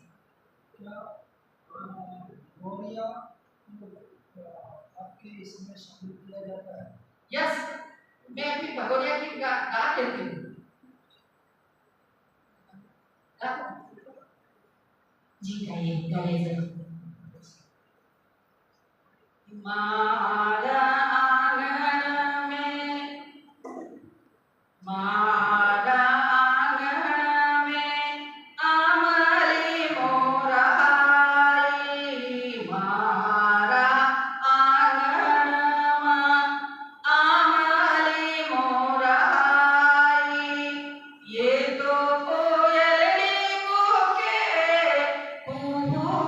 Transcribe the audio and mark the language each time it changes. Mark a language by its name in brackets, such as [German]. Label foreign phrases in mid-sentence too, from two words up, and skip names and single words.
[Hindi] गोरिया आपके इसमें शामिल किया जाता है? यस, मैं अपनी भगोरिया की गा देती हूँ। जी गाइए गाइए। [Bhili] मारा आंगन में, मारा आंगन में आमली मोराई, मारा आंगन में आमली मोराई, ये तो कोयलड़ी कूके कू